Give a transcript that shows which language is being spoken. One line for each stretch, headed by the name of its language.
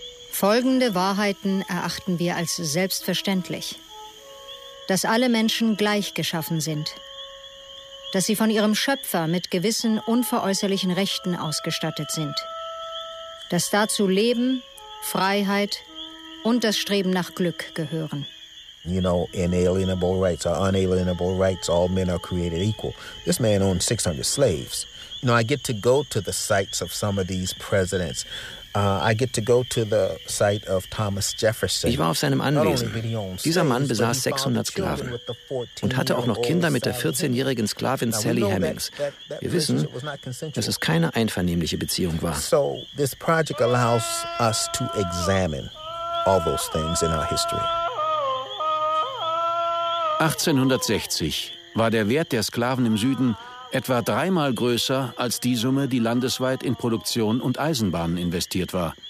German: Folgende Wahrheiten erachten wir als selbstverständlich: dass alle Menschen gleich geschaffen sind, dass sie von ihrem Schöpfer mit gewissen unveräußerlichen Rechten ausgestattet sind, dass dazu Leben, Freiheit und das Streben nach Glück gehören.
English: You know, inalienable rights or unalienable rights, all men are created equal. This man owned 600 slaves. You know, I get to go to the sites of some of these presidents. I get to go to the site of Thomas Jefferson.
German: Ich war auf seinem Anwesen. Dieser Mann besaß 600 Sklaven und hatte auch noch Kinder mit der 14-jährigen Sklavin Sally Hemings. Wir wissen, dass es keine einvernehmliche Beziehung war.
English: So this project allows us to examine all those things in our history.
German: 1860 war der Wert der Sklaven im Süden etwa 3-mal größer als die Summe, die landesweit in Produktion und Eisenbahnen investiert war,